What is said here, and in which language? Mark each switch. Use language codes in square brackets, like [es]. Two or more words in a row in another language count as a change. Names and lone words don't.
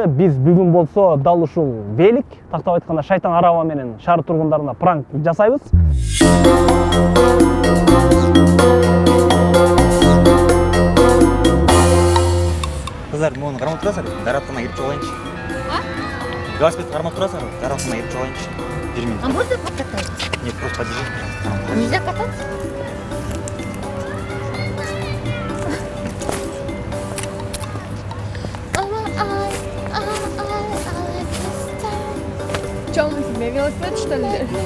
[ky] Биз бүгүн болсо дал ушул Велик, тактап айтканда Шайтан араба менен шаар тургундарына пранк жасайбыз. Кыздар, муну кармап турасыздар, дараттана кирип чыгайынчы. Велосипед кармап турасыздар, дараттана кирип чыгайынчы. 1 минут. [ru] А можно покататься? Нет, просто подержи. Нельзя кататься? Че, он у тебя велосипед, что ли?